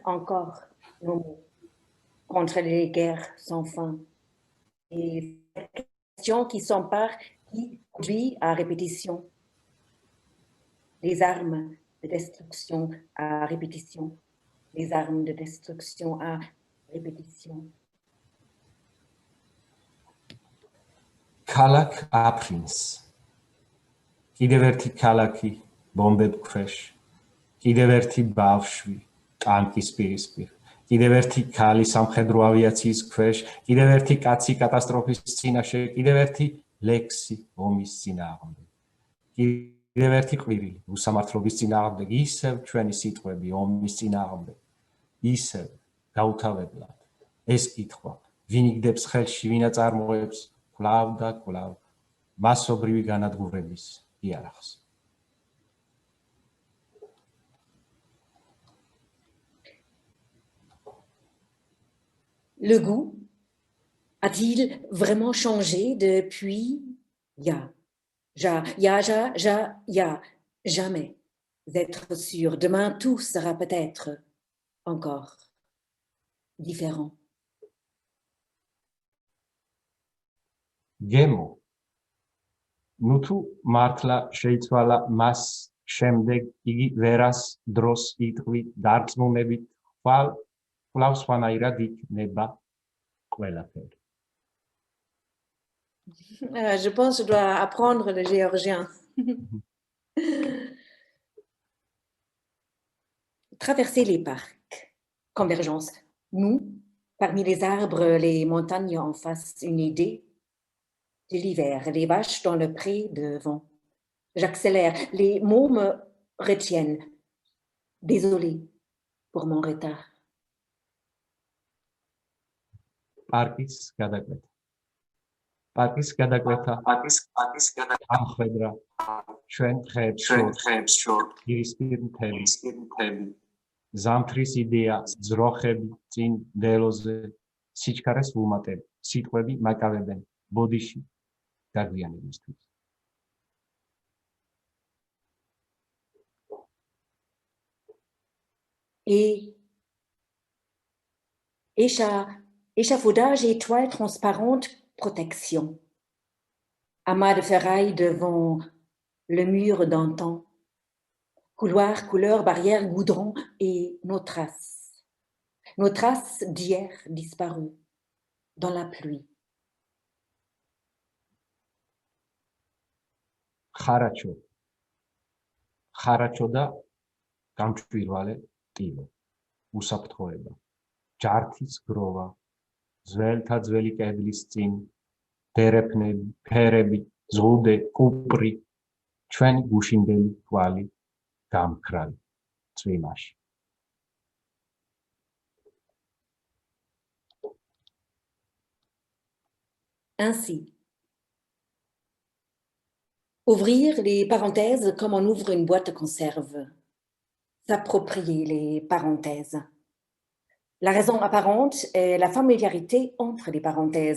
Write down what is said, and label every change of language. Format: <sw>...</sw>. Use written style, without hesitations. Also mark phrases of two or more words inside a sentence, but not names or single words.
<fr>Encore nos mots contre les guerres sans fin. Et cette question qui s'empare, qui vit à répétition. Les armes de destruction à répétition. Les armes de destruction à répétition.</fr> <ka>Ქალაქ აფრინს. კიდევ ერთი ქალაქი ბომბებ ქვეშ. კიდევ ერთი ბავშვი ტანკის პირისპირ. კიდევ ერთი ქალი სამხედრო ავიაციის ქვეშ. კიდევ ერთი კაცი კატასტროფის წინაშე. კიდევ ერთი ლექსი ომის წინააღმდეგ. კიდევ ერთი ყვირილი უსამართლობის წინააღმდეგ. ისევ ჩვენი სიტყვები ომის წინააღმდეგ. ისევ გაუთავებლად. ეს კითხვა ვინ იგდებს ხელში, ვინ აწარმოებს კვლავ და კვლავ მასობრივი განადგურების იარაღს.</ka> <fr>Le goût a-t-il vraiment changé depuis ya, jamais être sûr. Demain, tout sera peut-être encore différent.</fr> <ka>გემო ნუ თუ მართლა შეიცვალა მას შემდეგ იგი ვერას დროს იტყვი დარწმუნებით კვლავ სხვანაირად იქნება ყველაფერი.</ka> <fr>Je pense que je dois apprendre le géorgien. Traverser les parcs. Convergence. Nous, parmi les arbres, les montagnes en face, une idée de l'hiver, les vaches dans le pré devant. J'accélère, les mots me retiennent. Désolé pour mon retard.</fr> <ka>Parkis გადაკვეთა. Parkis გადაკვეთა. ამხედრა. ჩვენ დღეებს შორ. ირისპირ მთები. ზამთრის იდეა, ძროხები წინ დელოზე, სიჩქარეს ვუმატებ, სიტყვები მაკავებენ, ბოდიში გაგვიანებისთვის. Et échafaudage, étoile transparente, protection. Amas de ferraille devant le mur d'antan. Couloir, couleur, barrière, goudron et nos traces. Nos traces d'hier disparues dans la pluie. ხარაჩო. ხარაჩო და გამჭვირვალე ტილო. უსაფრთხოება. ჯართის გროვა. ძველთა ძველი კედლის წინ. დერეფნები, ფერები, ზღუდე, კუპრი. ჩვენი გუშინდელი თვალი. გამქრალი წვიმაში.</ka> <fr>Ainsi, ouvrir les parenthèses comme on ouvre une boîte de conserve. S'approprier les parenthèses. La raison apparente est la familiarité entre les parenthèses.</fr>